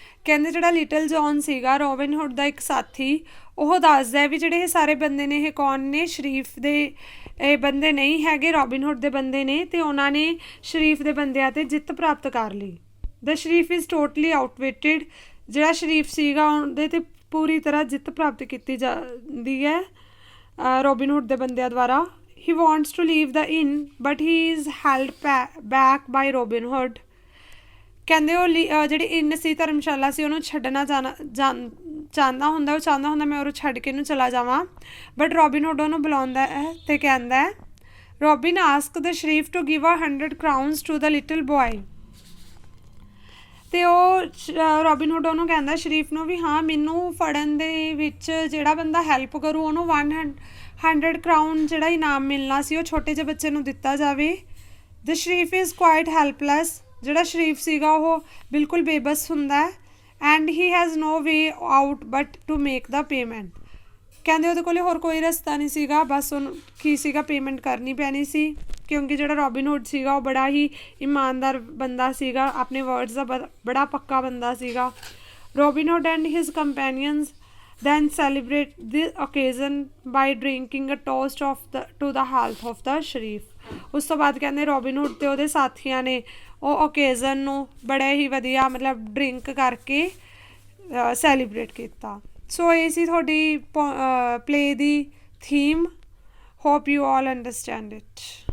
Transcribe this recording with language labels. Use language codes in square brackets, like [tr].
[pa] ਕਹਿੰਦੇ ਜਿਹੜਾ little John ਸੀਗਾ ਰੋਬਿਨਹੁੱਡ ਦਾ ਇੱਕ ਸਾਥੀ, ਉਹ ਦੱਸਦਾ ਵੀ ਜਿਹੜੇ ਇਹ ਸਾਰੇ ਬੰਦੇ ਨੇ ਇਹ ਕੌਣ ਨੇ, ਸ਼ਰੀਫ ਦੇ ਇਹ ਬੰਦੇ ਨਹੀਂ ਹੈਗੇ, ਰੋਬਿਨਹੁੱਡ ਦੇ ਬੰਦੇ ਨੇ ਅਤੇ ਉਹਨਾਂ ਨੇ ਸ਼ਰੀਫ ਦੇ ਬੰਦਿਆਂ 'ਤੇ ਜਿੱਤ ਪ੍ਰਾਪਤ ਕਰ ਲਈ। [en] The sheriff is totally outwitted. [pa] ਜਿਹੜਾ ਸ਼ਰੀਫ ਸੀਗਾ ਉਹਦੇ 'ਤੇ ਪੂਰੀ ਤਰ੍ਹਾਂ ਜਿੱਤ ਪ੍ਰਾਪਤ ਕੀਤੀ ਜਾਂਦੀ ਹੈ ਰੋਬਿਨਹੁੱਡ ਦੇ ਬੰਦਿਆਂ ਦੁਆਰਾ। [en] He wants to leave the inn, but he is held back by Robin Hood। [pa] ਕਹਿੰਦੇ ਉਹ ਜਿਹੜੀ ਇਨ ਸੀ, ਧਰਮਸ਼ਾਲਾ ਸੀ, ਉਹਨੂੰ ਛੱਡਣਾ ਚਾਹੁੰਦਾ ਹੁੰਦਾ ਮੈਂ ਉਹਨੂੰ ਛੱਡ ਕੇ ਇਹਨੂੰ ਚਲਾ ਜਾਵਾਂ। [en] but Robin Hood [pa] ਉਹਨੂੰ ਬੁਲਾਉਂਦਾ ਹੈ ਅਤੇ ਕਹਿੰਦਾ ਹੈ [en] Robin ask the sheriff to give 100 crowns to the little boy. [pa] ਅਤੇ ਉਹ ਰੋਬਿਨਹੁੱਡ ਉਹਨੂੰ ਕਹਿੰਦਾ ਸ਼ਰੀਫ ਨੂੰ ਵੀ ਹਾਂ ਮੈਨੂੰ ਫੜਨ ਦੇ ਵਿੱਚ ਜਿਹੜਾ ਬੰਦਾ ਹੈਲਪ ਕਰੂ ਉਹਨੂੰ 100 crown ਜਿਹੜਾ ਇਨਾਮ ਮਿਲਣਾ ਸੀ ਉਹ ਛੋਟੇ ਜਿਹੇ ਬੱਚੇ ਨੂੰ ਦਿੱਤਾ ਜਾਵੇ। [en] The sheriff is quite helpless. [pa] ਜਿਹੜਾ ਸ਼ਰੀਫ ਸੀਗਾ ਉਹ ਬਿਲਕੁਲ ਬੇਬਸ ਹੁੰਦਾ ਹੈ। [en] And he has no way out but to make the payment. [pa] ਕਹਿੰਦੇ ਉਹਦੇ ਕੋਲ ਹੋਰ ਕੋਈ ਰਸਤਾ ਨਹੀਂ ਸੀਗਾ, ਬਸ ਉਹਨੂੰ ਕੀ ਸੀਗਾ, ਪੇਮੈਂਟ ਕਰਨੀ ਪੈਣੀ ਸੀ ਕਿਉਂਕਿ ਜਿਹੜਾ ਰੋਬਿਨਹੁੱਡ ਸੀਗਾ ਉਹ ਬੜਾ ਹੀ ਇਮਾਨਦਾਰ ਬੰਦਾ ਸੀਗਾ, ਆਪਣੇ ਵਰਡਸ ਦਾ ਬੜਾ ਪੱਕਾ ਬੰਦਾ ਸੀਗਾ। [en] Robin Hood and his companions then celebrate the occasion by drinking a toast to the health of the sheriff. [pa] ਉਸ ਤੋਂ ਬਾਅਦ ਕਹਿੰਦੇ ਰੋਬਿਨਹੁੱਡ ਅਤੇ ਉਹਦੇ ਸਾਥੀਆਂ ਨੇ ਉਹ ਓਕੇਜ਼ਨ ਨੂੰ ਬੜੇ ਹੀ ਵਧੀਆ ਮਤਲਬ ਡਰਿੰਕ ਕਰਕੇ ਸੈਲੀਬ੍ਰੇਟ ਕੀਤਾ। ਸੋ ਇਹ ਸੀ ਤੁਹਾਡੀ play ਦੀ theme. [en] Hope you all understand it.